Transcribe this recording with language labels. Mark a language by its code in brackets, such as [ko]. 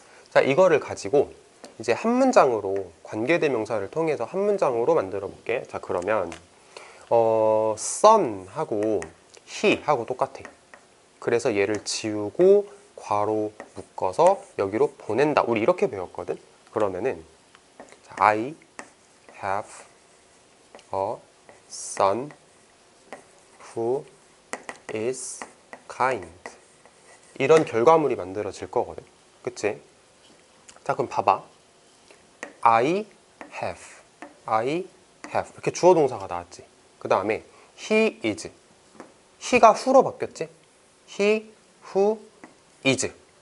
[ko] 자, 이거를 가지고 이제 한 문장으로 관계대명사를 통해서 한 문장으로 만들어 볼게. 자, 그러면 son 하고 he 하고 똑같아. 그래서 얘를 지우고 괄호 묶어서 여기로 보낸다. 우리 이렇게 배웠거든. 그러면은 [en] I have a son who is kind. [ko] 이런 결과물이 만들어질 거거든. 그치? 자, 그럼 봐봐. I have 이렇게 주어 동사가 나왔지. 그 다음에 he is. he가 who로 바뀌었지? [en] he, who, is.